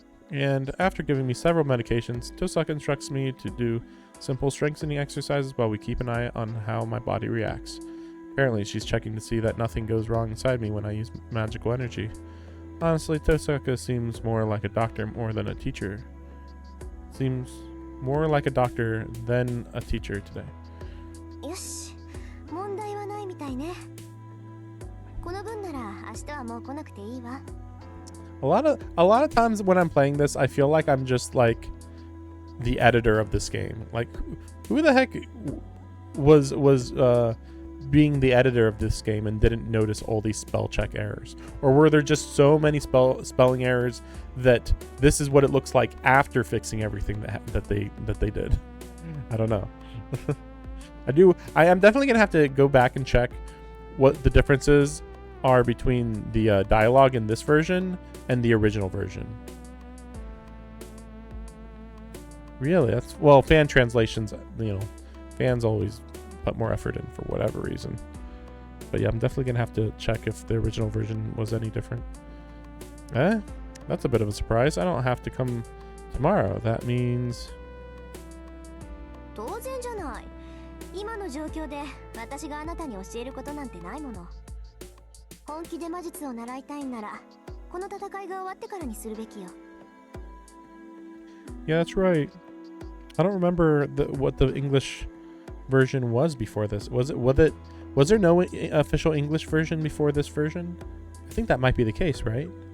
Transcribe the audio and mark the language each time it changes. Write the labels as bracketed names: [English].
[English] And after giving me several medications, Tosaka instructs me to do simple strengthening exercises while we keep an eye on how my body reacts. Apparently, she's checking to see that nothing goes wrong inside me when I use magical energy. Honestly, Tosaka seems more like a doctor more than a teacher. Seems more like a doctor than a teacher today. [Japanese] よし、問題はないみたいね。この分なら明日はもう来なくていいわ。 [English] A lot of times when I'm playing this, I feel like I'm just like the editor of this game. Like, who the heck was being the editor of this game and didn't notice all these spell check errors? Or were there just so many spelling errors that this is what it looks like after fixing everything that they did? I don't know. I am definitely gonna have to go back and check what the differences are between the dialogue in this version and the original version. Really? That's, well, fan translations, you know, fans always put more effort in for whatever reason. But yeah, I'm definitely gonna have to check if the original version was any different. That's a bit of a surprise. I don't have to come tomorrow. That means... [Japanese] 当然じゃない。今の状況で私があなたに教えることなんてないもの。本気で魔術を習いたいんならこの戦いが終わってからにするべきよ。 [English] Yeah, that's right. I don't remember what the English version was before this. Was there no official English version before this version? I think that might be the case, right?